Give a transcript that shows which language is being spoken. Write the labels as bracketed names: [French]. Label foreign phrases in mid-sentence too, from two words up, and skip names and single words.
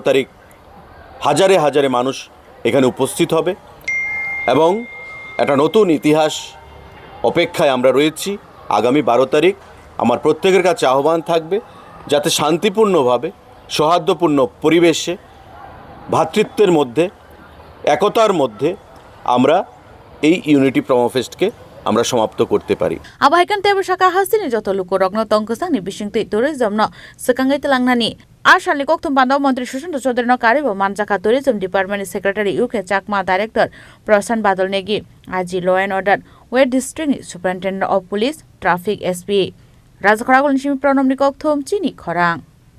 [Bangla] তারিখ হাজারে হাজারে মানুষ এখানে উপস্থিত হবে এবং একটা নতুন ইতিহাস অপেক্ষায় আমরা রয়েছি আগামী 12 তারিখ আমার প্রত্যেকের কাছে আহ্বান থাকবে যাতে শান্তিপূর্ণভাবে সৌহার্দ্যপূর্ণ পরিবেশে ভ্রাতৃত্বের মধ্যে একতার মধ্যে আমরা এই ইউনিটি প্রোমো ফেস্টকে আমরা সমাপ্ত করতে পারি [Kok Borok] আবাইকান তেব শাখা হাসিনি যত লুকরগ্ন তংকসাংনি বিসিংতে tourism no sekangai telangnani Ashali Kokthum Panda Mantri Sushanta Chowdhury no karibo manjaka [English] tourism department secretary [Kok Borok] Chengjakmani director Prasan Badal Negi Aji [English] law and order West district superintendent of police traffic SP [Kok Borok] Rajakhorang Shimi Pronomni Kokthum Chini Khorang